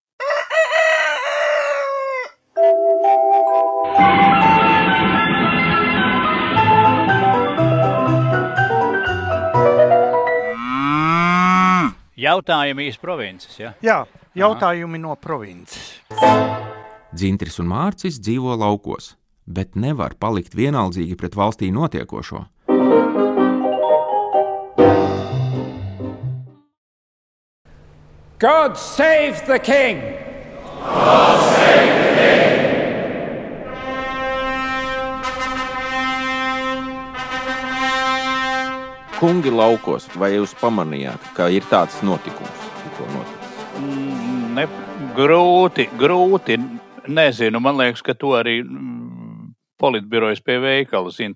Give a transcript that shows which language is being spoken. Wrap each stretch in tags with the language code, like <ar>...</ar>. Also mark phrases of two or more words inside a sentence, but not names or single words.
<lv>Jautājumi iz provinces, ja? Jā, jautājumi no provinces. Dzintris un Mārcis dzīvo laukos, bet nevar palikt vienaldzīgi pret valstī notiekošo.</lv> <en>God save the king! God save the king!</en> <lv>Kungi laukos, vai jūs pamanījāt, ka ir tāds notikums? Grūti. Nezinu, man liekas, ka to arī politbirojas pie veikala zina.</lv>